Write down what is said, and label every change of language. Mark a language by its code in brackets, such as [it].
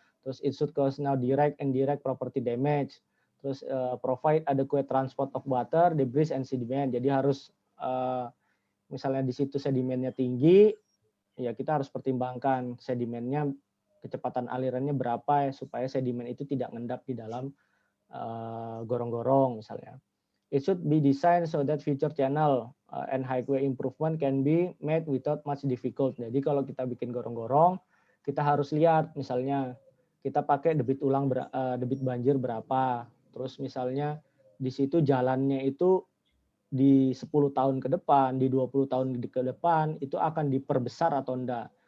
[id] Terus [en] it should cause now direct and indirect property damage. Terus provide adequate transport of water, debris, and sediment. [id] Jadi harus misalnya di situ sedimennya tinggi, ya kita harus pertimbangkan sedimennya kecepatan alirannya berapa ya supaya sedimen itu tidak ngendap di dalam gorong-gorong misalnya. [en] It should be designed so that future channel and highway improvement can be made without much difficult. [id] Jadi kalau kita bikin gorong-gorong, kita harus lihat misalnya kita pakai debit banjir berapa. Terus misalnya di situ jalannya itu di 10 tahun ke depan, di 20 tahun ke depan itu akan diperbesar atau enggak.